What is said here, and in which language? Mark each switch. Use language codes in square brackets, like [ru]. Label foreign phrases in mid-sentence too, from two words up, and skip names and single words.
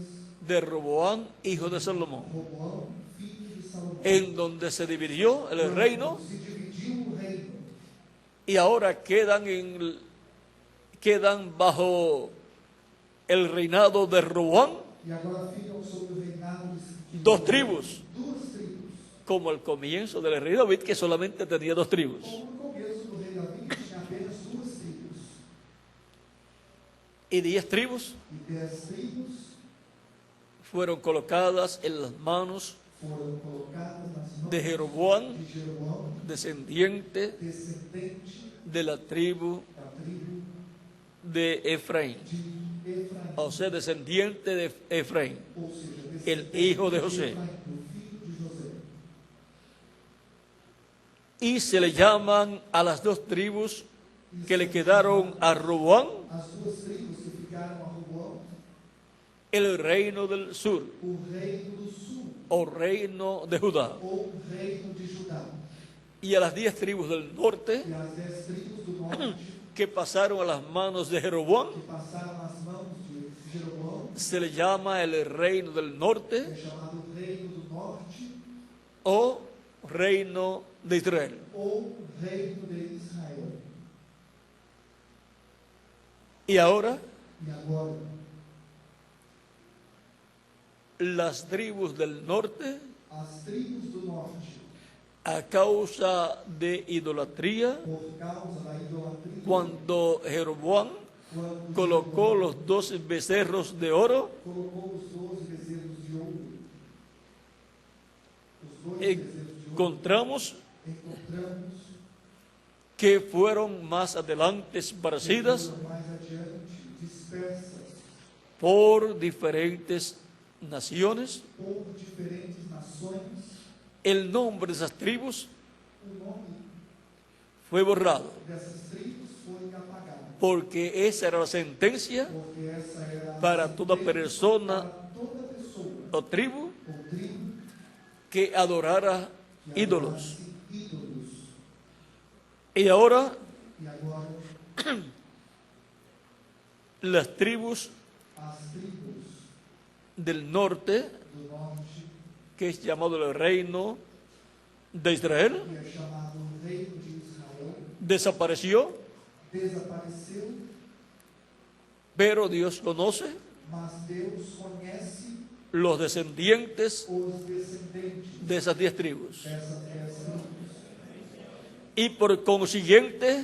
[es] de Roboam, hijo de Salomón, [pt] Roboão, filho de Salomão, [es] en donde se dividió el reino [pt] se dividiu o reino [es] y ahora quedan bajo el reinado de Roboam [pt] e agora ficam sob o reinado de [es] 2 tribus, [pt] duas tribos, [es] como al comienzo del rey David, que solamente tenía 2 tribus. [pt] como no começo do rei Davi, que tinha apenas 2 tribos, [es] Y 10 tribus [pt] e 10 tribos [es] fueron colocadas en las manos [pt] foram colocadas nas mãos [es] de Jeroboam, [pt] de Jeroboão, [es] descendiente [pt] descendente [es] de la tribu [pt] da tribo [es] de Efraín, [pt] de Efraim, [es] o sea, descendiente de Efraín, [pt] ou seja, [es] el [pt] descendente [es] hijo de José. [pt] Efraim, o filho de José. [es] Y se le llaman a las 2 tribus que le quedaron a Roboam [pt] As 2 tribos que ficaram a Roboão, [es] el reino del sur, [pt] o reino do sul, [es] o reino de Judá. [pt] ou reino de Judá, [es] Y a las 10 tribus del norte, [pt] e as 10 tribos do norte, [es] que pasaron a las manos de Jeroboam, [pt] que passaram nas mãos de Jeroboão, [es] se le llama el reino del norte [pt] é chamado reino do norte, [es] o reino de Israel. [pt] ou reino de Israel. [es] Y ahora [pt] E agora, [es] las tribus del norte, [pt] as tribos do norte, [es] a causa de idolatría, [pt] por causa da idolatria, [es] cuando Jeroboam [pt] quando [es] colocó los 12 becerros de oro, [pt] colocou os 12 bezerros de ouro, os 2 bezerros de ouro, [es] encontramos [pt] encontramos [es] que fueron más adelante esparcidas [pt] foram mais adiante dispersas [es] por diferentes naciones. [pt] por diferentes nações. [es] El nombre de esas tribus [pt] O nome [es] fue borrado, [pt] dessas tribos foi apagado, [es] porque esa era la sentencia [pt] porque essa era a [es] para toda [pt] sentença [es] persona [pt] para toda pessoa [es] o tribu [pt] ou tribo [es] que adorara [pt] que [es] ídolos. [pt] adorasse ídolos. [es] Y ahora [pt] E agora [es] las tribus [pt] as tribos [es] del norte, [pt] do norte, [es] que es llamado el reino de Israel, [pt] que é chamado Reino de Israel, [es] desapareció, [pt] desapareceu, [es] pero Dios conoce [pt] mas Deus conhece [es] los descendientes [pt] os descendentes [es] de esas 10 tribus. [pt] dessas 10 tribos. [es] Y por consiguiente,